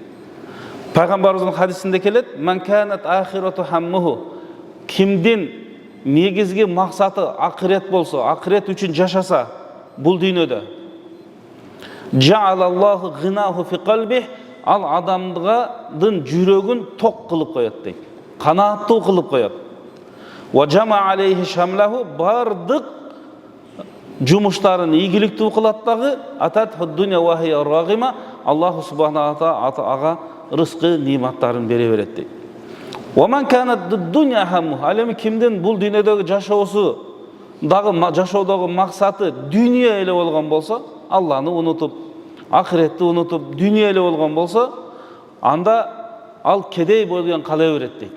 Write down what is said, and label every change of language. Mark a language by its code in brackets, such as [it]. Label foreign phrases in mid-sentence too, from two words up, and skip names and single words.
[ky] Пайгамбарыбыздын хадисинде келет: [ar] "من كانت الآخرة همه", [ky] кимдин негизги максаты акырет болсо, акырет үчүн жашаса бул дүйнөдө, [ar] "جعل الله غناه في قلبه", [ky] ал адамдын жүрөгүн ток кылып коет дейт. Канааттуу кылып коет. [ar] "وجمع عليه شمله", [ky] бардык жумуштарын ийгиликтүү кылат дагы, [ar] "أتته الدنيا وهي راغمة", [ky] Аллах Субхану ва Таала ага рызкы, ниматтарын бере берет дейт. [ar] "ومن كانت الدنيا همه", [ky] ал эми кимдин бул дүйнөдөгү жашоосу дагы жашоодогу максаты дүйнө эле болгон болсо, Алланы унутуп, акыретти унутуп, дүйнө эле болгон болсо, анда ал кедей болгон кала берет дейт.